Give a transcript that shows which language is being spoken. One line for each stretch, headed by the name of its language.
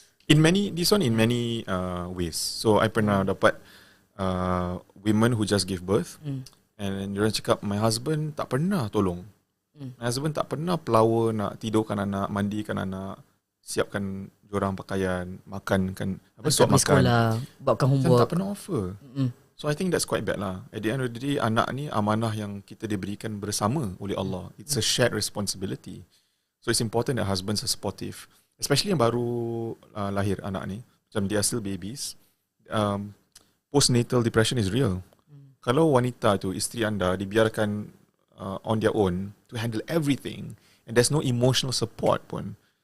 English: in many ways.
Malay: So I pernah dapat
English: women who just give birth, and
Malay: diorang cakap,
English: my husband
Malay: tak pernah tolong.
English: My husband
Malay: tak pernah pelawa nak tidurkan anak, mandikan anak, siapkan diorang pakaian, makankan, suap makan, sekolah, buatkan homework. Tak pernah offer.
English: So I think that's quite bad lah. At the end of the day,
Malay: anak ni amanah yang kita diberikan bersama oleh Allah.
English: It's a shared responsibility. So it's important that husbands are supportive, especially
Malay: yang baru lahir anak ni, macam
English: they are still babies. Postnatal depression is real.
Malay: Kalau wanita tu, isteri anda, dibiarkan
English: on their own to handle everything and there's no emotional support pun.